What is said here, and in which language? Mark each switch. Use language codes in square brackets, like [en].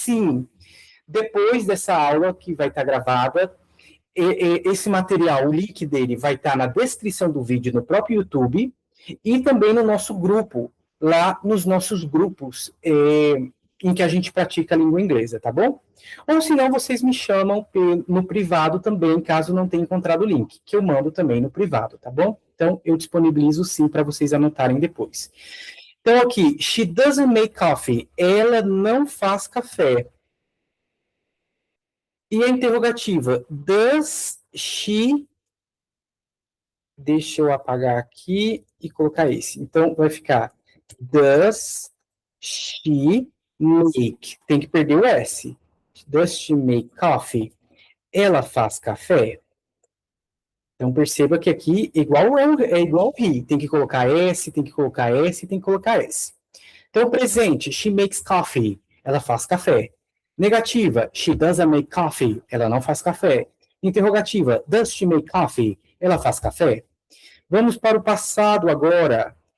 [pt] Sim, depois dessa aula que vai estar gravada, esse material, o link dele vai estar na descrição do vídeo no próprio YouTube e também no nosso grupo, lá nos nossos grupos em que a gente pratica a língua inglesa, tá bom? Ou se não, vocês me chamam no privado também, caso não tenha encontrado o link, que eu mando também no privado, tá bom? Então, eu disponibilizo sim para vocês anotarem depois. Então, aqui, [en] she doesn't make coffee. [pt] Ela não faz café. E a interrogativa, [en] does she. [pt] Deixa eu apagar aqui e colocar esse. Então, vai ficar [en] does she make. [pt] Tem que perder o S. [en] Does she make coffee? [pt] Ela faz café? Então, perceba que aqui é igual he. Tem que colocar S, tem que colocar S, tem que colocar S. Então, presente, [en] she makes coffee. [pt] Ela faz café. Negativa, [en] she doesn't make coffee. [pt] Ela não faz café. Interrogativa, [en] does she make coffee? [pt] Ela faz café? Vamos para o passado agora.